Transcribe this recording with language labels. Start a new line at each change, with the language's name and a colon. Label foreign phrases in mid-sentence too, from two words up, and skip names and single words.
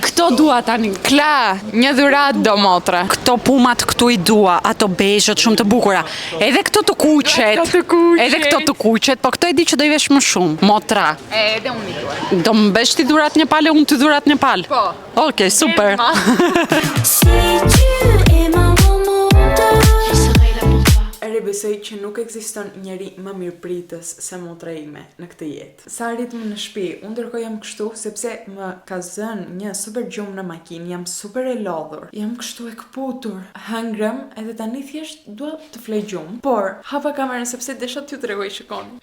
Albanian: Këto dua tani. Kla, një dhurat do motra. Këto pumat këtu i dua, ato bezhët shumë të bukura. Edhe këto të kuqet. Po këto e di që do i vesh më shumë. Motra. Edhe unë i dua. Do më besh ti dhurat një palë, unë ti dhurat një palë. Po. Okej, super.
French: Si tu es ma remontada, je serai là pour toi.
Albanian: Rebe besoj që nuk ekziston njeri më mirëpritës se motra ime në këtë jetë. Sa arritëm në shtëpi, unë ndërkohë jam kështu sepse më ka zënë një super gjumë në makinë, jam super e lodhur, jam kështu e këputur, hëngrëm edhe tani thjesht dua të flej gjumë, por hapa kamerën sepse desha t'ju tregoj shikoni.